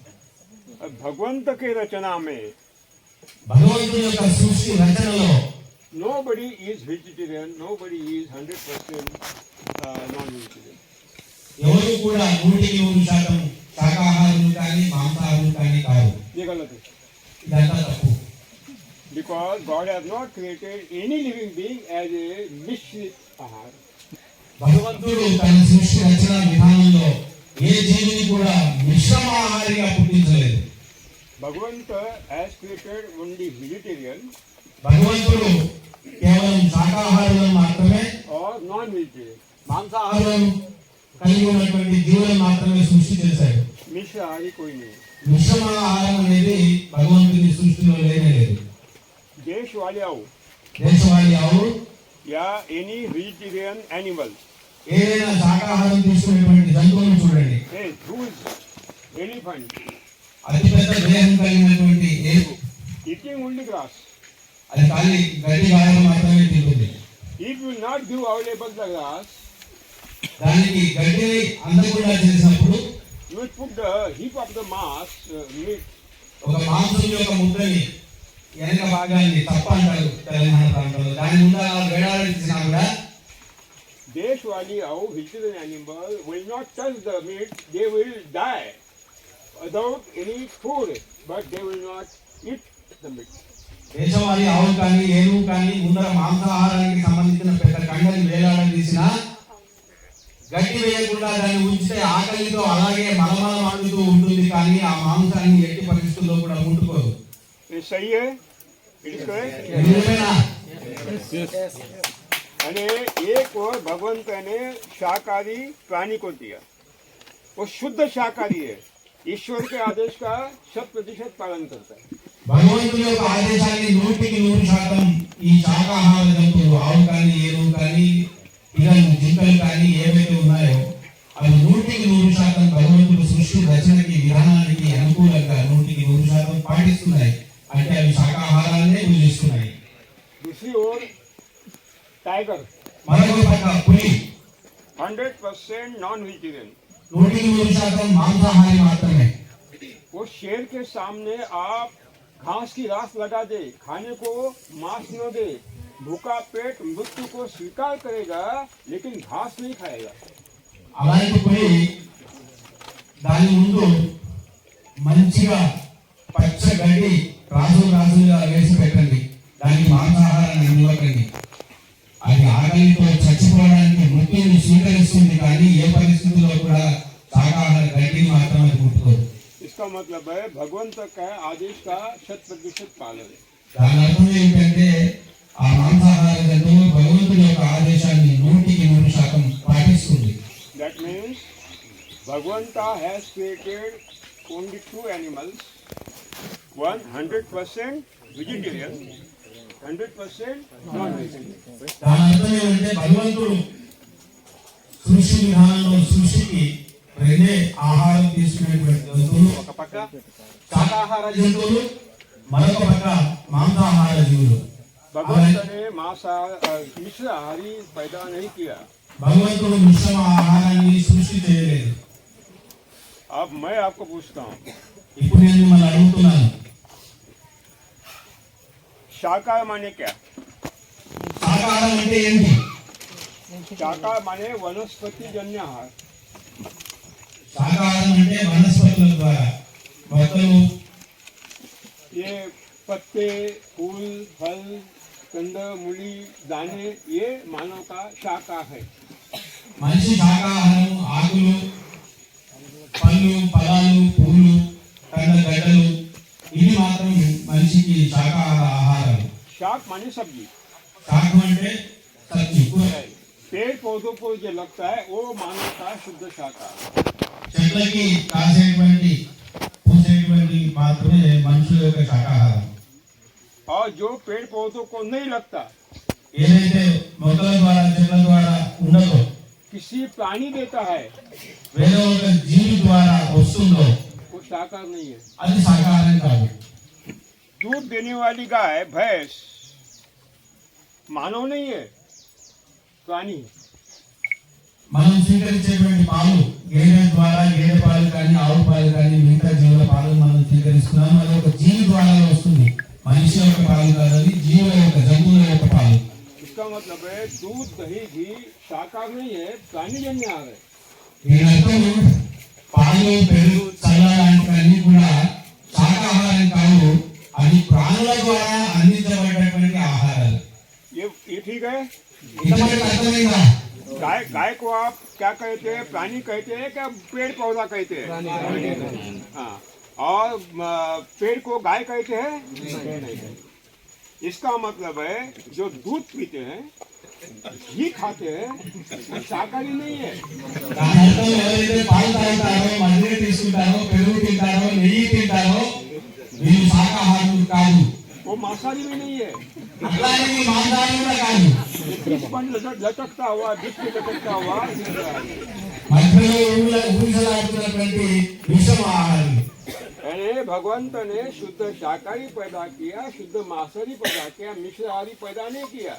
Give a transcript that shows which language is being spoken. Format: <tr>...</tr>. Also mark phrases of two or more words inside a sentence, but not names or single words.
<hi>भगवंत के रचना में</hi> <te>భగవంతుని యొక్క సృష్టి రచనలో</te> <en>nobody is vegetarian, nobody is 100% non-vegetarian.</en> <te>ఎవరు కూడా 100% శాకాహారులు కానీ మాంసాహారులు కానీ కాదు.</te> <hi>ये गलत है.</hi> <te>ఇదంతా తప్పు.</te> <en>Because God has not created any living being as a</en> <hi>मिश्रित आहार.</hi> <te>భగవంతుడు తన సృష్టి రచన విధానంలో ఏ జీవిని కూడా మిశ్రమాహారిగా పుట్టించలేదు.</te> <en>Bhagavant has created only vegetarian</en> <te>భగవంతుడు కేవలం శాకాహారులను మాత్రమే</te> <en>or non-vegetarian.</en> <te>మాంసాహారులను కలిగి ఉన్నటువంటి జీవులను మాత్రమే సృష్టి చేశాడు.</te> <hi>मिश्राहारी कोई नहीं.</hi> <te>మిశ్రమాహారం అనేది భగవంతుని సృష్టిలో లేనే లేదు.</te> <hi>देश वाले आओ</hi> <te>దేశవాళీ ఆవు</te> <en>या any vegetarian animal.</en> <te>ఏదైనా శాకాహారం తీసుకునేటువంటి జంతువులను చూడండి.</te> <en>Hey, who is elephant?</en> <te>అతిపెద్ద దేహం కలిగినటువంటి ఏనుగు</te> <en>Eating only grass.</en> <te>అది ఖాళీ గడ్డి గాయలు మాత్రమే తింటుంది.</te> <en>It will not give available the grass.</en> <te>దానికి గడ్డిని అందకుండా చేసినప్పుడు</te> <en>You will put the heap of the mass meat.</en> <te>ఒక మాంసం యొక్క ముద్దని వెనక భాగాన్ని తప్ప అంటారు తెలంగాణ ప్రాంతంలో, దాని ముందు వేడాడిచ్చినా కూడా</te> <hi>देश वाली</hi> <en>au vegetarian animal will not touch the meat. They will die without any food, but they will not eat the meat.</en> <te>దేశవాళీ ఆవు కానీ ఏనుగు కానీ ముందర మాంసాహారానికి సంబంధించిన పెద్ద కండని వేలాడదీసినా గడ్డి వేయకుండా దాన్ని ఉంచితే ఆకలితో అలాగే మలమలమాడుతూ ఉంటుంది, కానీ ఆ మాంసాన్ని ఎట్టి పరిస్థితుల్లో కూడా ముట్టుకోదు.</te> <hi>ये सही है?</hi> <en>It is correct?</en> <te>నిజమేనా?</te> <gu>અને એક</gu> <hi>और भगवंत ने शाकाहारी प्राणी को दिया. वो शुद्ध शाकाहारी है. ईश्वर के आदेश का 100% पालन करता है.</hi> <te>భగవంతుని యొక్క ఆదేశాన్ని 100% ఈ శాకాహార జంతువులు ఆవు కానీ ఏనుగు కానీ ఇక జింకలు కానీ ఏవైతే ఉన్నాయో అవి 100% భగవంతుడు సృష్టి రచనకి విధానానికి అనుకూలంగా 100% పాటిస్తున్నాయి. అంటే అవి శాకాహారాన్నే పూజిస్తున్నాయి.</te> <hi>दूसरी ओर टाइगर</hi> <te>మరొక పక్క పులి</te> <en>100% non vegetarian.</en> <te>100% మాంసాహారి మాత్రమే.</te> <hi>वो शेर के सामने आप घास की रास लगा दे, खाने को मांस न दे, भूखा पेट मृत्यु को स्वीकार करेगा लेकिन घास नहीं खाएगा.</hi> <te>అలాంటి పులి దాని ముందు మంచిగా పచ్చ గడ్డి రాజుగా వేసి పెట్టండి, దానికి మాంసాహారాన్ని ఇవ్వకండి. అది ఆకలితో చచ్చిపోవడానికి మృత్యుని స్వీకరిస్తుంది, కానీ ఏ పరిస్థితుల్లో కూడా శాకాహార గడ్డిని మాత్రం అది ముట్టుకోదు.</te> <hi>इसका मतलब है भगवंत का आदेश का 100% पालन है.</hi> <te>దాని అర్థం ఏంటంటే ఆ మాంసాహార జంతువు భగవంతుడి యొక్క ఆదేశాన్ని 100% పాటిస్తుంది.</te> <en>Bhagavanta has created only two animals, one 100% vegetarian, 100% non-vegetarian.</en> <te>దాని అర్థం ఏమంటే భగవంతుడు సృష్టి విధానంలో సృష్టికి రెండే ఆహారం తీసుకునేటువంటి జంతువులు, ఒక పక్క శాకాహార జంతువులు, మరొక పక్క మాంసాహార జీవులు.</te> <hi>भगवंत ने मिश्राहारी पैदा नहीं किया.</hi> <te>భగవంతుడు మిశ్రమ ఆహారాన్ని సృష్టి చేయలేదు.</te> <hi>अब मैं आपको पूछता हूँ,</hi> <te>ఇప్పుడు నేను మిమ్మల్ని అడుగుతున్నాను,</te> <hi>शाकाहार माने क्या?</hi> <te>శాకాహారం అంటే ఏంటి?</te> <hi>शाकाहार माने वनस्पति जन्य आहार.</hi> <te>శాకాహారం అంటే వనస్పతుల ద్వారా మొక్కలు,</te> <hi>ये पत्ते, फूल, फल, कंद, मूली, दाने, ये मानव का शाकाहार है.</hi> <te>మనిషి శాకాహారం ఆకులు, పళ్ళు, ఫలాలు, పూలు, గడ్డలు, ఇవి మాత్రం మనిషికి శాకాహార ఆహారాలు.</te> <hi>शाक माने सब्जी.</hi> <te>శాకం అంటే సబ్జీ, కూరగాయలు.</te> <hi>पेड़ पौधों को जो लगता है वो मानव का शुद्ध शाकाहार.</hi> <te>చెట్లకి కాసేటువంటి పూసేటువంటి మాత్రమే మనుషుల యొక్క శాకాహారం.</te> <hi>और जो पेड़ पौधों को नहीं लगता,</hi> <te>ఏదైతే మొక్కల ద్వారా చెట్ల ద్వారా ఉండదో,</te> <hi>किसी प्राणी देता है,</hi> <te>వేరే ఒక జీవి ద్వారా వస్తుందో</te> <hi>वो शाकाहार नहीं है.</hi> <te>అది శాకాహారం కాదు.</te> <hi>दूध देने वाली गाय, भैंस मानव नहीं है, प्राणी है.</hi> <te>మనం స్వీకరించేటువంటి పాలు గేదె ద్వారా, గేదె పాలు కానీ, ఆవు పాలు కానీ, మిగతా జీవుల పాలు మనం స్వీకరిస్తున్నాము. అది ఒక జీవి ద్వారా వస్తుంది. మనిషి యొక్క పాలు కాదు, అది జీవుల యొక్క, జంతువుల యొక్క పాలు.</te> <hi>इसका मतलब है दूध, दही, घी शाकाहार नहीं है, प्राणीजन्य आहार है.</hi> <te>దీని అర్థం పాలు, పెరుగు, చల్ల లాంటివన్నీ కూడా శాకాహారం కాదు, అది ప్రాణుల ద్వారా అందించబడినటువంటి ఆహారాలు.</te> <hi>ये ठीक है.</hi> <te>ఇంతవరకు అర్థమైందా?</te> <hi>गाय को आप क्या कहते हैं? प्राणी कहते हैं क्या पेड़ पौधा कहते हैं? हाँ. और पेड़ को गाय कहते हैं? नहीं. इसका मतलब है जो दूध पीते हैं, घी खाते हैं, वो शाकाहारी नहीं है.</hi> <te>దాని అర్థం ఎవరైతే పాలు తాగుతారో, మజ్జిగ తీసుకుంటారో, పెరుగు తింటారో, నెయ్యి తింటారో వీళ్ళు శాకాహారులు కాదు.</te> <hi>वो मांसाहारी भी नहीं है.</hi> <te>అట్లానే ఈ మాంసాహారం కూడా కాదు.</te> <hi>बीच पर लटकता हुआ, बीच में लटकता हुआ</hi> <te>మధ్యలో ఊసలాడుతున్నటువంటి విషమ ఆహారం.</te> <hi>यानी भगवंत ने शुद्ध शाकाहारी पैदा किया, शुद्ध मांसाहारी पैदा किया, मिश्राहारी पैदा नहीं किया.</hi>